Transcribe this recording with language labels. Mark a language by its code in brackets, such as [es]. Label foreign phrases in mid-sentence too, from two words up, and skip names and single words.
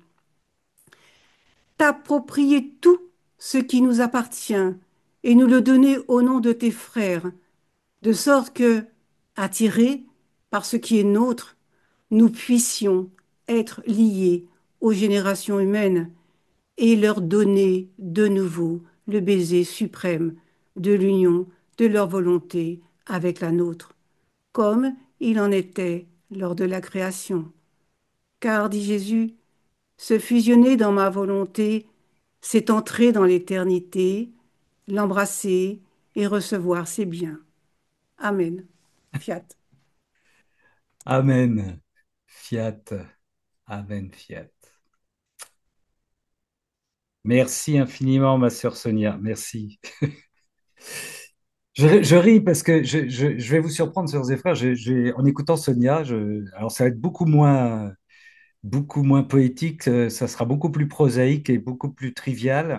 [fr] T'approprier tout ce qui nous appartient et nous le donner au nom de tes frères, de sorte que, attirés par ce qui est nôtre, nous puissions être liés aux générations humaines et leur donner de nouveau le baiser suprême de l'union de leur volonté avec la nôtre, comme il en était lors de la création. Car, dit Jésus, se fusionner dans ma volonté, c'est entrer dans l'éternité, l'embrasser et recevoir ses biens. [la] Amen. Fiat. Amen. Fiat. Amen. Fiat. [fr] Merci infiniment, ma sœur Sonia. Merci. Je ris parce que je vais vous surprendre, sœurs et frères. En écoutant Sonia, alors ça va être beaucoup moins poétique, ça sera beaucoup plus prosaïque et beaucoup plus trivial.